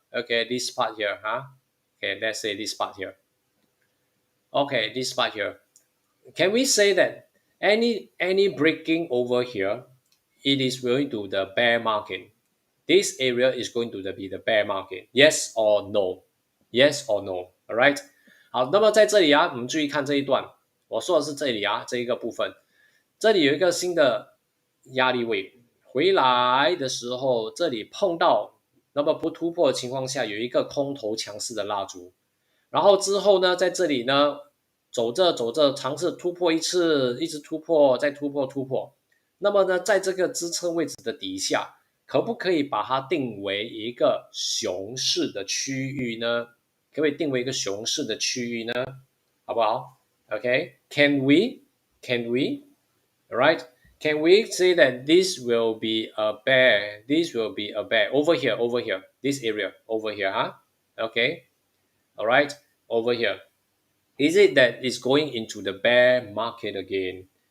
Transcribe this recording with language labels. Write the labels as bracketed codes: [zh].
[en] Okay, this part here, huh? Okay, let's say this part here. Okay, this part here. Can we say that any breaking over here, it is going to the bear market? This area is going to be the bear market. Yes or no? Yes or no? All right. [zh] 好，那么在这里啊，我们注意看这一段，我说的是这里啊，这一个部分，这里有一个新的压力位，回来的时候，这里碰到，那么不突破的情况下，有一个空头强势的蜡烛，然后之后呢，在这里呢，走着走着，尝试突破一次，一直突破，再突破。那么呢，在这个支撑位置的底下，可不可以把它定为一个熊市的区域呢？可不可以定为一个熊市的区域呢？好不好？ [en] Okay, can we? Can we? Alright? Can we say that this will be a bear? This will be a bear over here, this area over here, huh? Okay. Alright, over here. Is it that it's going into the bear market again?